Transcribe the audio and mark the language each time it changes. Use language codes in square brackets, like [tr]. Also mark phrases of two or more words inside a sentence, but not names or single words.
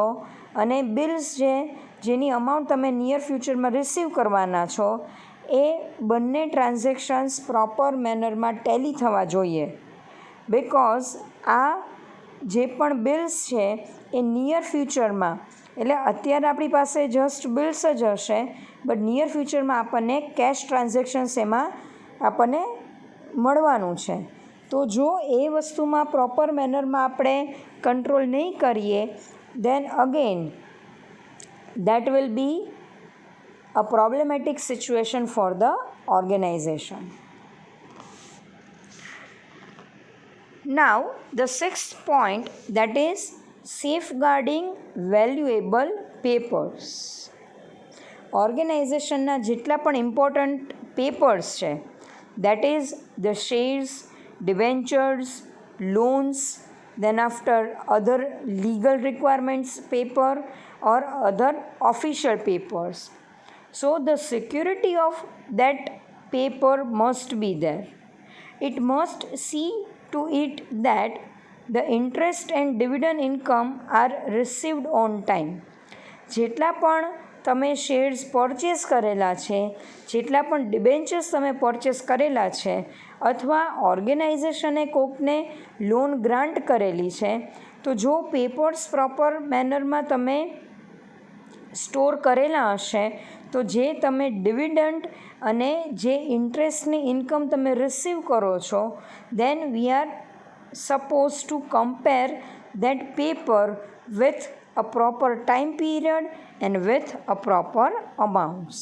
[gu] અને બિલ્સ જેની અમાઉન્ટ તમે [en] near futureમાં [gu] રિસીવ કરવાના છો એ બંને [en] transactions proper mannerમાં tally [gu] થવા જોઈએ, બિકોઝ આ જે પણ બિલ્સ છે એ નિયર ફ્યુચરમાં એટલે અત્યારે આપણી પાસે [en] just bills [gu] જ હશે, [en] but near futureમાં [gu] આપણને [en] cash transactions [gu] એમાં આપણને મળવાનું છે. તો જો એ વસ્તુમાં [en] proper mannerમાં [gu] આપણે કંટ્રોલ નહીં કરીએ [en] then again that will be a problematic situation for the organization. Now the sixth point, that is safeguarding valuable papers. [gu] ઓર્ગેનાઇઝેશનના જેટલા પણ [en] important papers [gu] છે, [en] that is the shares, debentures, loans, then after other legal requirements paper or other official papers. So the security of that paper must be there. It must see to it that the interest and dividend income are received on time. [gu] જેટલા પણ તમે [en] shares purchase [gu] કરેલા છે, જેટલા પણ ડિબેન્ચર્સ તમે પરચેસ કરેલા છે અથવા ઓર્ગેનાઇઝેશને કોકને [en] loan grant [gu] કરેલી છે, તો જો પેપર્સ [en] proper mannerમાં [gu] તમે સ્ટોર કરેલા હશે તો જે તમે ડિવિડન્ડ અને જે ઇન્ટરેસ્ટની ઇન્કમ તમે રિસીવ કરો છો, [en] then we are suppose to compare that paper with a proper time period and with a proper amounts.